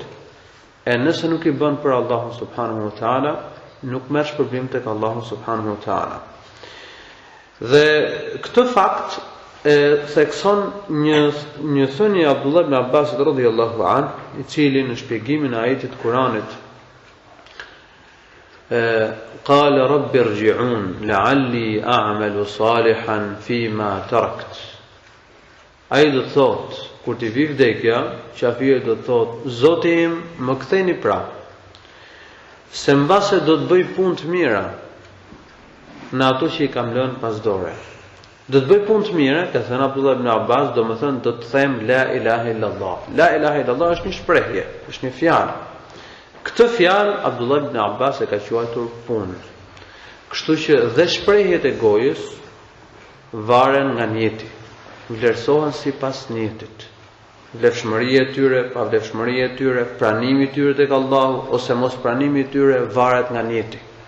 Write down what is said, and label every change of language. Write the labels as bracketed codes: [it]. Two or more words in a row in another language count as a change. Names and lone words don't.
[sq] E nëse nuk i bën për Allahun [ar] سبحانه وتعالى, [sq] nuk merr shpërblim tek Allahu [ar] سبحانه وتعالى. [sq] Dhe këtë fakt thekson një thënie e Abdullah ibn Abbas [ar] رضي الله عنه, [sq] i cili në shpjegimin e ajetit të Kuranit [ar] قال رب ارجعون لعلي أعمل صالحا فيما تركت. [sq] Ai do thot, kur t'i vi vdekja, qafia do thot, Zoti im, më ktheni prap, se mbase do të bëj punë të mira në ato që i kam lënë pas dore. Do të bëj punë të mira, ka thënë Abdullah ibn Abbas, do më thënë do të them [ar] لا إله إلا الله. لا إله إلا الله [sq] është një shprehje, është një fjalë. Këtë fjalë Abdullah ibn Abbas e ka quajtur punë. Kështu që dhe shprehjet e gojës varen nga njeti, vlerësohen sipas njetit. Vlefshmëria e tyre, pa vlefshmëria e tyre, pranimi i tyre tek Allahu ose mos pranimi i tyre varet nga njeti.